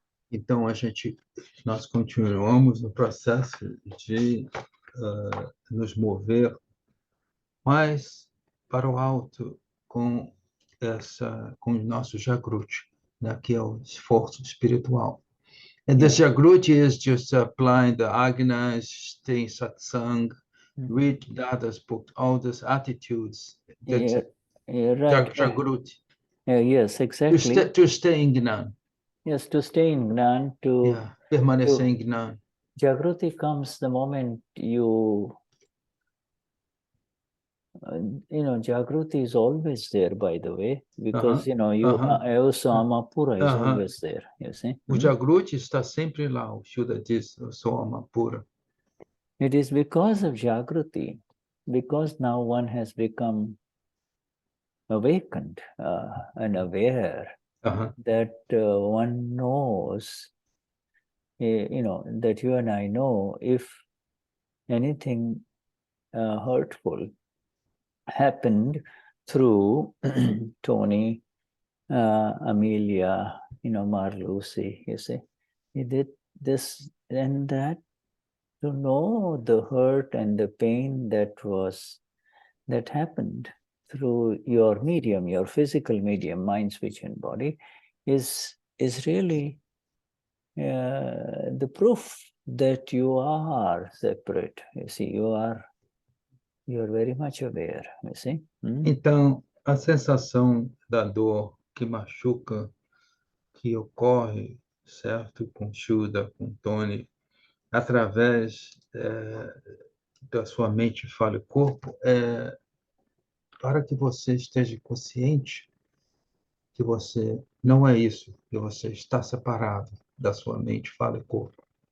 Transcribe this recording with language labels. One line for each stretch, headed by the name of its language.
Portuguese: Então, nós continuamos no processo de nos mover mais para o alto com o nosso Jagruti, né, que é o esforço espiritual.
English: And this Jagruti is just applying the aGnani, staying satsang, read Dada's book, all these attitudes. Right. Jagruti. Yes, exactly. To stay in Gnani. Yes, to stay in Gnani,
Portuguese: permanecer em Gnani.
English: Jagruti comes the moment you, Jagruti is always there, by the way, because, also Amapura is always there, you see.
Portuguese: O Jagruti está sempre lá, o Shuddha diz, eu sou Amapura.
English: It is because of Jagruti, because now one has become awakened and aware that one knows, that you and I know if anything hurtful happened through Tony, Amelia, Marlucy, you see. He did this and that, to know the hurt and the pain that happened through your medium, your physical medium, mind, speech, and body, is really the proof that you are separate. You see, you are very much aware, you see.
Portuguese: Então, a sensação da dor que machuca, que ocorre, certo, com Shuddha, com Tony, através da sua mente, fala e corpo, para que você esteja consciente que você não é isso, que você está separado da sua mente, fala e corpo.